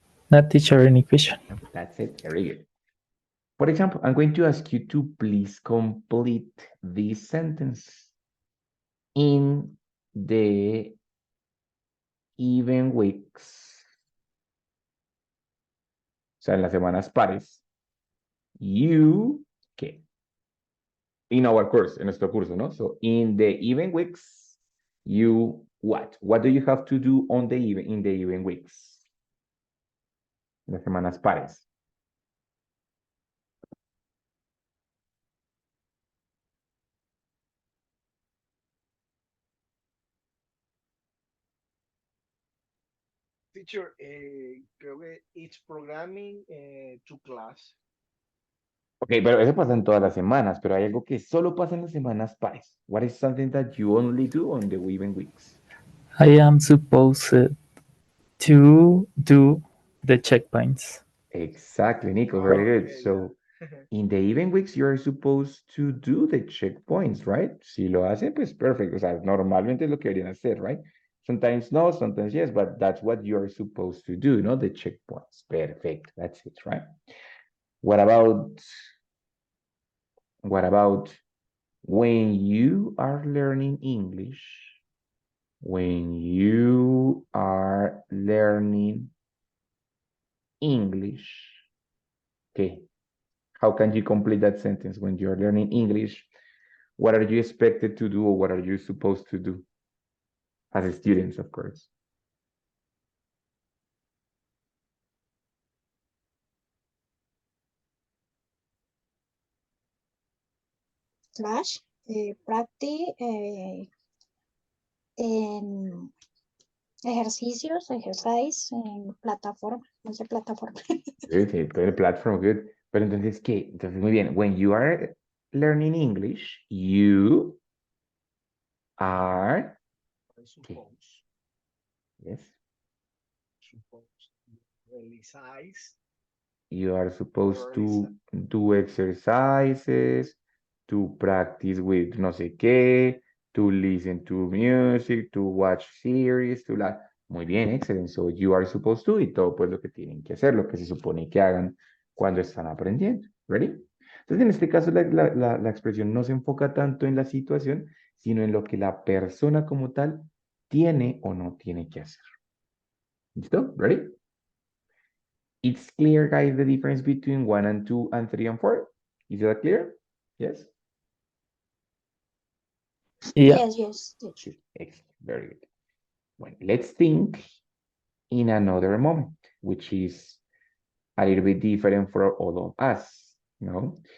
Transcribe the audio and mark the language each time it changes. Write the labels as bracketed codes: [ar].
[en] Not teacher any question. That's it, very good. For example, I'm going to ask you to please complete this sentence in the even weeks. [es] O sea, en las semanas pares. [en] You, [es] ¿qué? [en] In our course, [es] en nuestro curso, ¿no? [en] So, in the even weeks, you what? What do you have to do on the even, in the even weeks? [es] Las semanas pares. [en] Teacher, [es] creo que [en] it's programming to class. [es] Ok, pero eso pasa en todas las semanas, pero hay algo que solo pasa en las semanas pares. [en] What is something that you only do on the even weeks? I am supposed to do the checkpoints. Exactly, Nico, very good. Okay, So, yeah. in the even weeks, you're supposed to do the checkpoints, right? [es] Si lo hacen, pues perfecto. O sea, normalmente es lo que deberían hacer, [en] right? Sometimes no, sometimes yes, but that's what you're supposed to do, no? The checkpoints. Perfect. That's it, right? What about when you are learning English? When you are learning English, okay, how can you complete that sentence when you're learning English? What are you expected to do or what are you supposed to do? As a student, of course. Slash, practice, [es] en ejercicios, [en] ejercise, [es] en plataforma, no sé, plataforma. [en] Good, good platform, good. [es] Pero entonces, ¿qué? Entonces, muy bien. [en] When you are learning English, you are, Suppose. yes, Suppose. Realize. you are supposed to Realize. do exercises, to practice with [es] no sé qué, [en] to listen to music, to watch series, to la... [es] Muy bien, excelente. [en] So you are supposed to [es] y todo pues lo que tienen que hacer, lo que se supone que hagan cuando están aprendiendo. ¿Ready? Entonces, en este caso, la expresión no se enfoca tanto en la situación, sino en lo que la persona como tal tiene o no tiene que hacer. ¿Listo? ¿Ready? [en] It's clear, guys, the difference between 1 and 2 and 3 and 4. Is that clear? Yes? Yeah. Yes, teacher. Good. Excellent. Very good. Well, let's think in another moment, which is a little bit different for all of us, you know?